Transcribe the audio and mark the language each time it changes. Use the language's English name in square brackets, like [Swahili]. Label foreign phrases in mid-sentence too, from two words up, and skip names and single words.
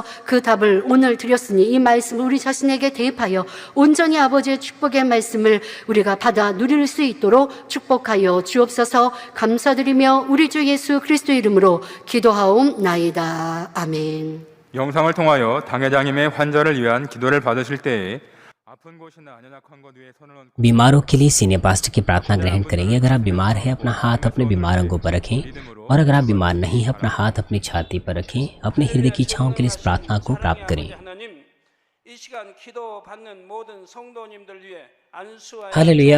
[Korean] 그 답을 오늘 드렸으니 이 말씀을 우리 자신에게 대입하여 온전히 아버지의 축복의 말씀을 우리가 받아 누릴 수 있도록 축복하여 주옵소서. 감사드리며 우리 주 예수 그리스도 이름으로 기도하옵나이다. 아멘. 영상을 통하여 당회장님의 환자를 위한 기도를 받으실 때에 아픈 곳이나 연약한 곳 위에 손을 얹고 [Hindi] बीमारों के लिए [English] senior pastor [Hindi] की प्रार्थना ग्रहण करेंगे। अगर आप बीमार हैं अपना हाथ अपने बीमार अंगों पर रखें, और अगर आप बीमार नहीं हैं अपना हाथ अपनी छाती पर रखें। अपने हृदय की इच्छाओं के लिए इस प्रार्थना को प्राप्त करें। हालेलुया।